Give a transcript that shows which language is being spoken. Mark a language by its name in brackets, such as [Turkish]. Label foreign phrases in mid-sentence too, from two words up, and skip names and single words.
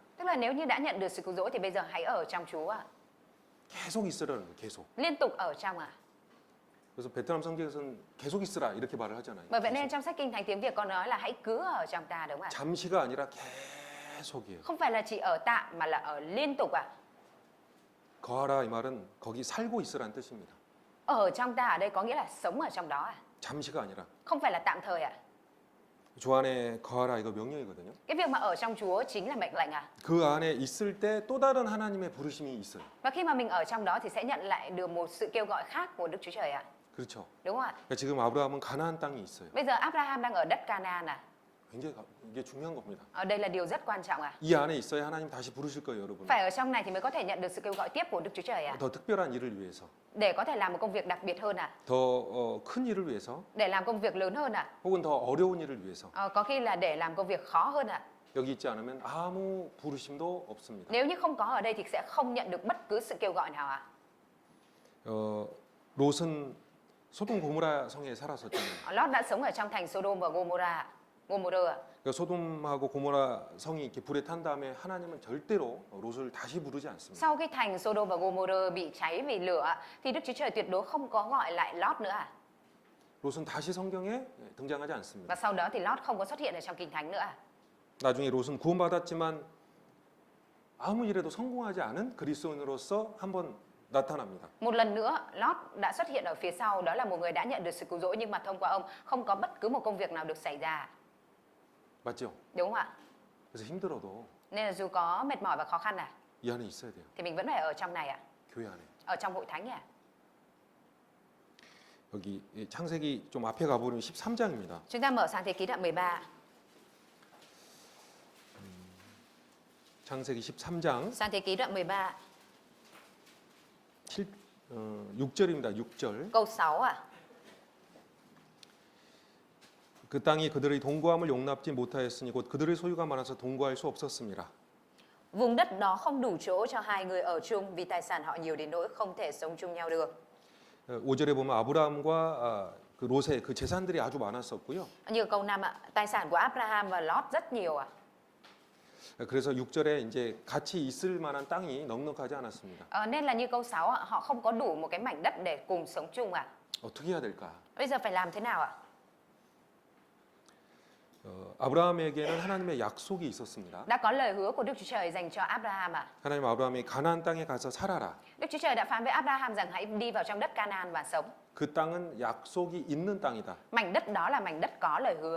[Vietnamese] Tức là nếu như đã nhận được sự cứu rỗi thì bây giờ hãy ở trong Chúa à? [Korean] 계속 있으라는 거예요. 계속. [Vietnamese] Liên tục ở trong à? [Korean] 그래서 베트남 성경에서는 계속 있으라 이렇게 말을 하잖아요. [Vietnamese] Bởi vậy nên trong sách Kinh Thánh tiếng Việt con nói là hãy cứ ở trong ta, đúng không ạ? [Korean] 잠시가 아니라 계속이에요. [Vietnamese] Không phải là chỉ ở tạm mà là ở liên tục à? [Korean] 거하라 이 말은 거기 살고 있으라는 뜻입니다. [Vietnamese] Ở trong ta ở đây có nghĩa là sống ở trong đó à? [Korean] 잠시가 아니라. [Vietnamese] Không phải là tạm thời à? [Korean] 주 안에 거하라 이거 명령이거든요. [Vietnamese] Cái việc mà ở trong Chúa chính là mệnh lệnh à? [Korean] 그 안에 있을 때 또 다른 하나님의 부르심이 있어요. [Vietnamese] Và khi mà mình ở trong đó thì sẽ nhận lại được một sự kêu gọi khác của Đức Chúa Trời ạ. [Korean] 그렇죠. [Vietnamese] Đúng không ạ? [Korean] 그러니까 지금 아브라함은 가나안 땅에 있어요. [Vietnamese] Bây giờ Abraham đang ở đất Canaan à? [Korean] 굉장히 이게 중요한 겁니다. [Vietnamese] Ở đây là điều rất quan trọng à? [Korean] 이 안에 있어야 하나님 다시 부르실 거예요, 여러분. [Vietnamese] Phải ở trong này thì mới có thể nhận được sự kêu gọi tiếp của Đức Chúa Trời à? [Korean] 더 특별한 일을 위해서, [Vietnamese] Để có thể làm một công việc đặc biệt hơn à? [Korean] 더 큰 일을 위해서, [Vietnamese] Để làm công việc lớn hơn à? [Korean] 혹은 더 어려운 일을 위해서 [Vietnamese] Có khi là để làm công việc khó hơn à? [Korean] 여기 있지 않으면 아무 부르심도 없습니다. [Vietnamese] Nếu như không có ở đây thì sẽ không nhận được bất cứ sự kêu gọi nào ạ. [Korean] 롯은 소돔 고모라 성에 살았었잖아요. [Vietnamese] Lót đã sống ở trong thành Sodom và Gomorrah. [Korean] 그러니까 소돔하고 고모라 성이 이렇게 불에 탄 다음에 하나님은 절대로 롯을 다시 부르지 않습니다. [Vietnamese] Sau khi thành Sodom và Gomorrah bị cháy vì lửa thì Đức Chúa Trời tuyệt đối không có gọi lại Lót nữa à? [Korean] 롯은 다시 성경에 등장하지 않습니다. [Vietnamese] Và sau đó thì Lót không có xuất hiện ở trong Kinh Thánh nữa à? [Korean] 나중에 롯은 구원받았지만 아무 일에도 성공하지 않은 그리스도인으로서 한번 나타납니다. [Vietnamese] Một lần nữa, Lót đã xuất hiện ở phía sau, đó là một người đã nhận được sự cứu rỗi nhưng mà thông qua ông không có bất cứ một công việc nào được xảy ra. [Korean] 맞죠? [Vietnamese] Đúng không ạ? [Korean] 그래서 힘들어도 [Vietnamese] Nên là dù có mệt mỏi và khó khăn [Korean] 이 안에 있어야 돼요. [Vietnamese] thì mình vẫn phải ở trong này ạ. [Korean] 교회 안에. [Vietnamese] Ở trong hội thánh ạ. [Korean] 여기 창세기 좀 앞에 가보면 13장입니다. [Vietnamese] Chúng ta mở sang thế ký đoạn 13. [Korean] 창세기 13장 [Vietnamese] Sang thế ký đoạn 13, [Korean] 6절입니다. 6절. [Vietnamese] câu 6 ạ. [Korean] 그 땅이 그들의 동거함을 용납지 못하였으니 곧 그들의 소유가 많아서 동거할 수 없었습니다. [Vietnamese] Vùng đất đó không đủ chỗ cho hai người ở chung vì tài sản họ nhiều đến nỗi không thể sống chung nhau được. [Korean] 5절에 보면 아브라함과 그 롯의 그 재산들이 아주 많았었고요. [Vietnamese] Như câu 5 ạ, tài sản của Abraham và Lót rất nhiều ạ. [Korean] 그래서 6절에 이제 같이 있을 만한 땅이 넉넉하지 않았습니다. [Vietnamese] Nên là như câu 6 ạ, họ không có đủ một cái mảnh đất để cùng sống chung ạ. [Korean] 어떻게 해야 될까? [Vietnamese] Bây giờ phải làm thế nào ạ? [Korean] 아브라함에게는 하나님의 약속이 있었습니다. [Vietnamese] Đã có lời hứa của Đức Chúa Trời dành cho Abraham ạ. [Korean] 하나님 아브라함이 가나안 땅에 가서 살아라. [Vietnamese] Đức Chúa Trời đã phán với Abraham rằng hãy đi vào trong đất Canaan và sống. [Korean] 그 땅은 약속이 있는 땅이다. [Vietnamese] Mảnh đất đó là mảnh đất có lời hứa.